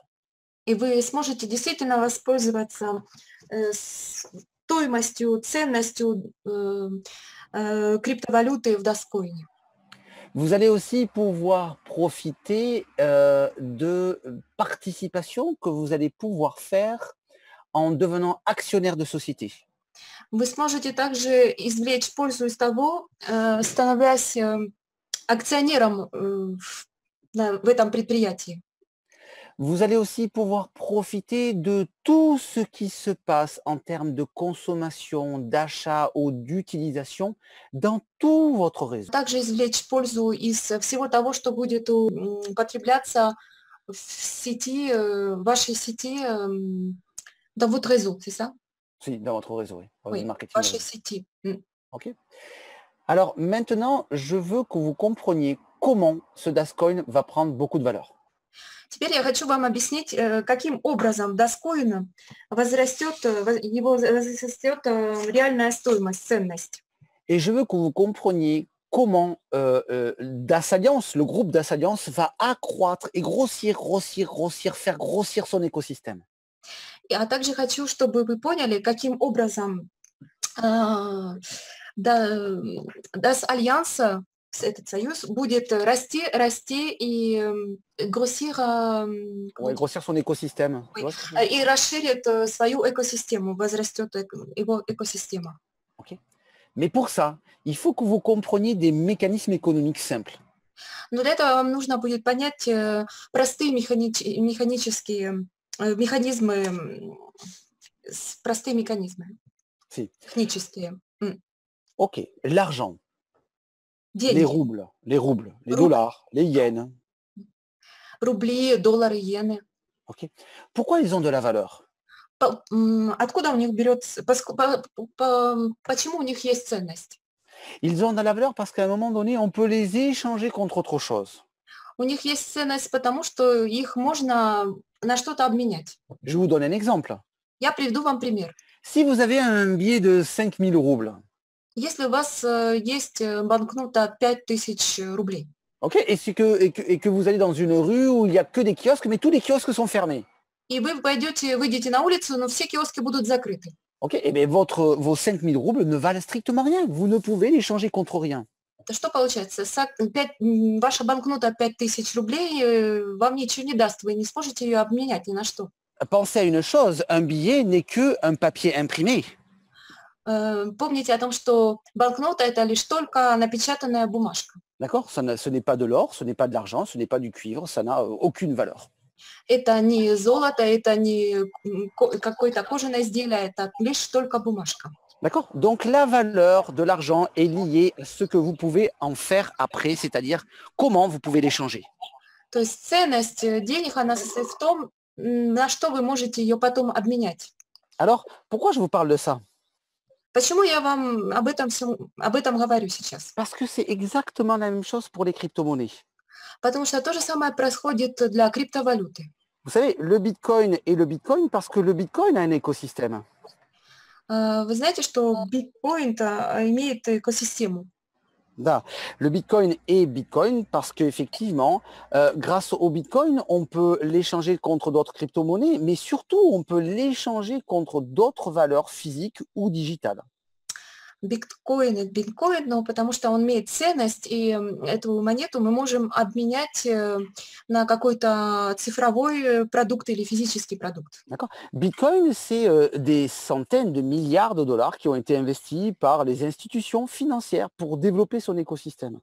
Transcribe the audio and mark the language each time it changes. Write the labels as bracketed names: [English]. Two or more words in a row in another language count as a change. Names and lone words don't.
[Russian] И вы сможете действительно воспользоваться стоимостью, ценностью криптовалюты в Dogecoin. [French] Vous allez aussi pouvoir profiter de participation que vous allez pouvoir faire en devenant actionnaire de société. [Russian] Вы сможете также извлечь пользу из того, становясь акционером в этом предприятии. [French] Vous allez aussi pouvoir profiter de tout ce qui se passe en termes de consommation, d'achat ou d'utilisation dans tout votre réseau. [Russian] Также извлечь пользу из всего того, что будет потребляться в сети, вашей сети, [French] dans votre réseau, c'est ça? Si, dans votre réseau, oui. Dans le Oui, marketing [Russian] вашей [French] réseau. [Russian] сети. [French] OK. Alors maintenant, je veux que vous compreniez comment ce Dascoin va prendre beaucoup de valeur. [Russian] Теперь я хочу вам объяснить, каким образом Dogecoin возрастет реальная стоимость, ценность. [French] Et je veux que vous compreniez comment DAS-Alliance, le groupe DAS-Alliance va accroître et grossir, faire grossir son écosystème. [Russian] А также хочу, чтобы вы поняли, каким образом Das Альянс, этот союз, будет расти и grossir, [French] Ouais, grossir son écosystème. Tu oui, vois ce que je veux dire? [Russian] и расширит свою экосистему, возрастет его экосистема. [French] OK. Mais pour ça, il faut que vous compreniez des mécanismes économiques simples. [Russian] Но для этого вам нужно будет понять простые механические механизмы, простые механизмы, [French] Si. [Russian] технические. [French] OK. L'argent, les [Russian] Деньги, [French] roubles, les [Russian] Рубль. [French] dollars, les yens. [Russian] рубли, доллары, иены. [French] OK. Pourquoi ils ont de la valeur? [Russian] Откуда у них берется, почему у них есть ценность? [French] Ils ont de la valeur parce qu'à un moment donné, on peut les échanger contre autre chose. [Russian] У них есть ценность потому, что их можно на что-то обменять. [French] Je vous donne un exemple. [Russian] Я приведу вам пример. [French] Si vous avez un billet de 5000 roubles, [Russian] Если у вас есть банкнота 5000 рублей, [French] OK, et que vous allez dans une rue où il n'y a que des kiosques, mais tous les kiosques sont fermés. и вы выйдете на улицу, но все киоски будут закрыты. OK, et bien vos 5000 roubles ne valent strictement rien. Vous ne pouvez les changer contre rien. [Russian] То что получается? Ваша банкнота 5000 рублей вам ничего не даст, вы не сможете ее обменять ни на что. [French] Pensez à une chose, un billet n'est qu'un papier imprimé. [Russian] Помните о том, что банкнота – это лишь только напечатанная бумажка. [French] D'accord? Ce n'est pas de l'or, ce n'est pas de l'argent, ce n'est pas du cuivre, ça n'a aucune valeur. [Russian] Это не золото, это не какое-то кожаное изделие, это лишь только бумажка. [French] D'accord? Donc la valeur de l'argent est liée à ce que vous pouvez en faire après, c'est-à-dire comment vous pouvez l'échanger. [Russian] То есть ценность денег, она состоит в том, на что вы можете ее потом обменять. [French] Alors, pourquoi je vous parle de ça? [Russian] Почему я вам об этом говорю сейчас? [French] Parce que c'est exactement la même chose pour les crypto-monnaies. [Russian] Потому что то же самое происходит для криптовалюты. [French] Vous savez, le Bitcoin est le Bitcoin parce que le Bitcoin a un écosystème. [Russian] Вы знаете, что биткоин имеет экосистему? Da. [French] Le Bitcoin est Bitcoin parce qu'effectivement, grâce au Bitcoin, on peut l'échanger contre d'autres crypto-monnaies, mais surtout, on peut l'échanger contre d'autres valeurs physiques ou digitales. [Russian] Биткоин – это биткоин, но потому что он имеет ценность, и эту монету мы можем обменять на какой-то цифровой продукт или физический продукт. [French] D'accord? Bitcoin, c'est des centaines de milliards de dollars qui ont été investis par les institutions financières pour développer son écosystème.